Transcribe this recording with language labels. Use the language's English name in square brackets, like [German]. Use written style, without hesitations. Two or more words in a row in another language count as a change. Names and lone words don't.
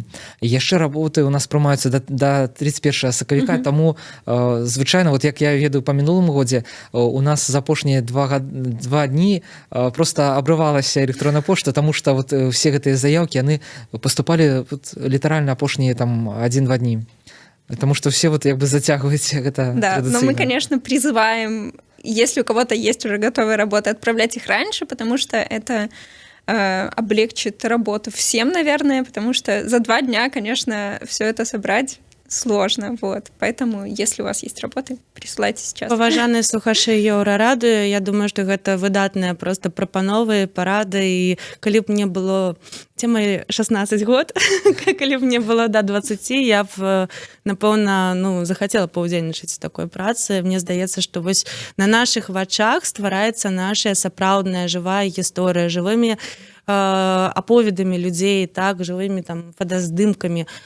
[Belarusian] Яшчэ работы у нас прымаюцца да 31 сакавіка, таму звычайна, вот як я ведаю па мінулым годзе, у нас за апошнія 2 дні просто абрывалася электронная пошта, таму што вот все гэтыя заявкі яны паступалі літаральна апошнія там 1-2 дні. [Russian] Потому что все вот как бы затягивают это. Да, но мы, конечно, призываем, если у кого-то есть уже готовые работы, отправлять их раньше, потому что это облегчит работу всем, наверное, потому что за 2 дня, конечно, все это собрать сложно, вот. Поэтому, если у вас есть работы, присылайте сейчас. [Belarusian] Паважаныя слухачы Еўрарады, я думаю, што гэта выдатныя просто прапановы, парады, і калі б мне было мои 16 год, калі б мне было до 20, я б, напэўна, захацела паўдзельнічаць у такой працы. Мне здаецца, што вось на нашых вачах ствараецца наша сапраўдная жывая гісторыя, жывымі аповедамі людзей, так, жывымі там фотаздымкамі.